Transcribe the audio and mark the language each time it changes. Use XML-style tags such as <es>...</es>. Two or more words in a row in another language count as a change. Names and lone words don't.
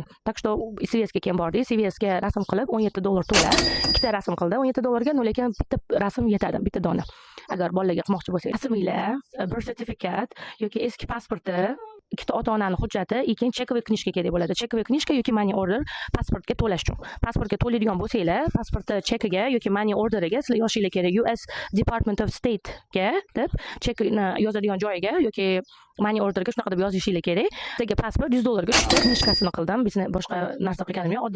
<ru>Так что</ru> <uz>CVS ga keyin bordik. CVS ga rasm qilib $17 to'lab, ikkita rasm qildi. $17 ga, lekin bitta rasm yetadi, bitta dona. Agar bolalarga qilmoqchi bo'lsangiz, rasminglar,</uz> <en>birth certificate</en> <uz>yoki eski pasporti, ikkita ota-onani hujjati, keyin</uz> <ru>чековый книжка</ru> <uz>kerak bo'ladi.</uz> <ru>Чековый книжка</ru> <uz>yoki</uz> <en>money order</en> <uz>pasportga to'lash uchun. Pasportga to'laydigan bo'lsanglar, pasportni chekiga yoki</uz> <en>money orderiga</en> <uz>sizlar yozishinglar kerak. US Department of State ga deb chekni yozadigan joyiga yoki</uz> <en>money orderga</en> <uz>shunaqa deb yozishinglar kerak. Sizga pasport $100 ga tushdi. Knижкасini qildim. Bizni boshqa narsa qilganim yo'q.</uz>